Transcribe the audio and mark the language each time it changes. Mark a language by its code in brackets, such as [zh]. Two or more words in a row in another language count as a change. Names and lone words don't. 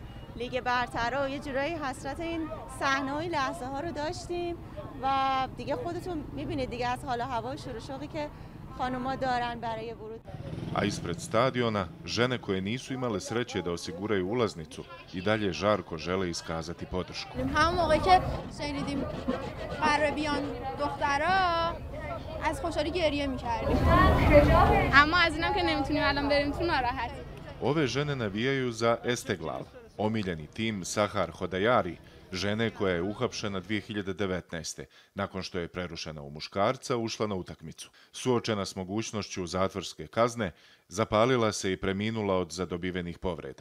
[fa] لیگ برترها یه جورایی حسرت این صحنه‌های لحظه‌ها رو داشتیم و دیگه خودتون می‌بینید دیگه از حال و هوا و شور و شوقی که خانوما دارن برای ورود. [bs] A ispred stadiona, žene koje nisu imale sreće da osiguraju ulaznicu i dalje žarko žele iskazati podršku. [fa] همون موقعی که شنیدیم قراره بیان دخترها از خوشحالی گریه می‌کردیم. اما از اینم که نمیتونیم الان بریم تو ناراحتیم. [bs] Ove žene navijaju za Esteglal, omiljeni tim Sahar Hodajari, žene koja je uhapšena 2019. nakon što je prerušena u muškarca, ušla na utakmicu. Suočena s mogućnošću zatvorske kazne, zapalila se i preminula od zadobivenih povreda.